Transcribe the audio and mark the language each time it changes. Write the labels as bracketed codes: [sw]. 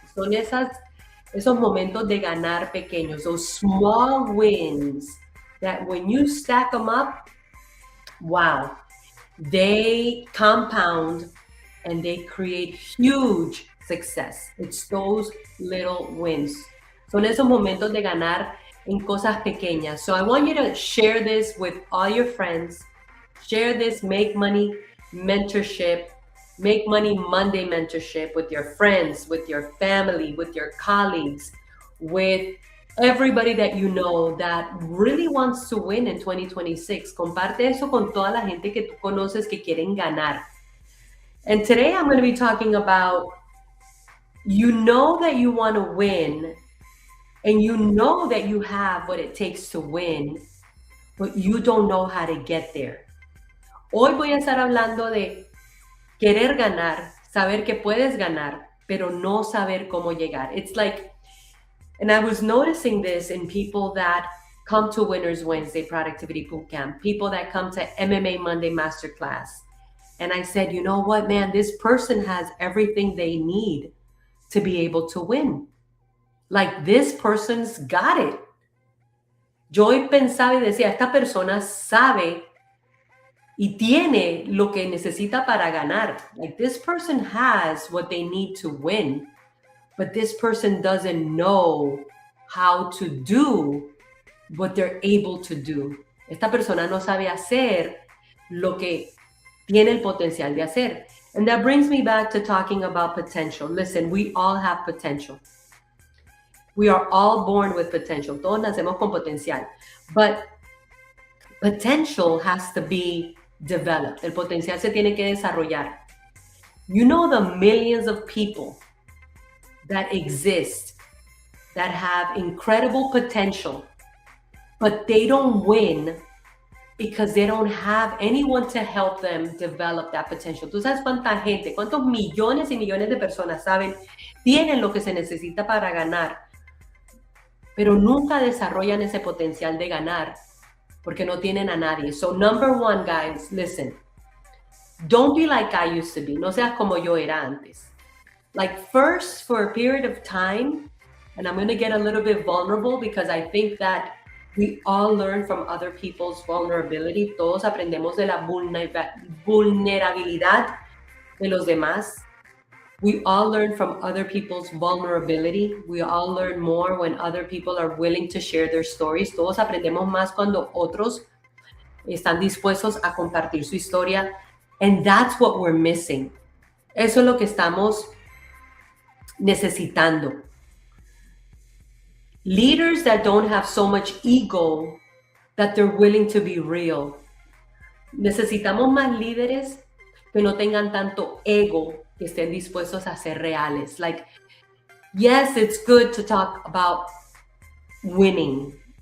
[en] Son esos momentos de ganar pequeños, those small wins that when you stack them up, wow, they compound and they create huge success. It's those little wins. [es] Son esos momentos de ganar en cosas pequeñas. [en] So I want you to share this with all your friends. Share this Make Money Mentorship, Make Money Monday Mentorship with your friends, with your family, with your colleagues, with everybody that you know that really wants to win in 2026. [es] Comparte eso con toda la gente que tú conoces que quieren ganar. [en] And today I'm going to be talking about, you know that you want to win, and you know that you have what it takes to win, but you don't know how to get there. [es] Hoy voy a estar hablando de querer ganar, saber que puedes ganar, pero no saber cómo llegar. [en] It's like, and I was noticing this in people that come to Winners Wednesday Productivity Bootcamp, people that come to MMA Monday Masterclass. And I said, you know what, man, this person has everything they need to be able to win. Like, this person's got it. [es] Yo hoy pensaba y decía, esta persona sabe y tiene lo que necesita para ganar. [en] Like, this person has what they need to win, but this person doesn't know how to do what they're able to do. [es] Esta persona no sabe hacer lo que tiene el potencial de hacer. [en] And that brings me back to talking about potential. Listen, we all have potential. We are all born with potential. [es] Todos nacemos con potencial. [en] But potential has to be developed. El potencial se tiene que desarrollar. You know the millions of people that exist that have incredible potential, but they don't win because they don't have anyone to help them develop that potential. [es] Tú sabes cuánta gente, cuántos millones y millones de personas tienen lo que se necesita para ganar, pero nunca desarrollan ese potencial de ganar porque no tienen a nadie. [en] So number one, guys, listen, don't be like I used to be. No seas como yo era antes. Like, first, for a period of time, and I'm going to get a little bit vulnerable because I think that we all learn from other people's vulnerability. [es] Todos aprendemos de la vulnerabilidad de los demás. [en] We all learn from other people's vulnerability. We all learn more when other people are willing to share their stories. [es] Todos aprendemos más cuando otros están dispuestos a compartir su historia. [en] And that's what we're missing. [es] Eso es lo que estamos necesitando. [en] Leaders that don't have so much ego that they're willing to be real. [es] Necesitamos más líderes que no tengan tanto ego, que estén dispuestos a ser reales. [en] Like, yes, it's good to talk about winning.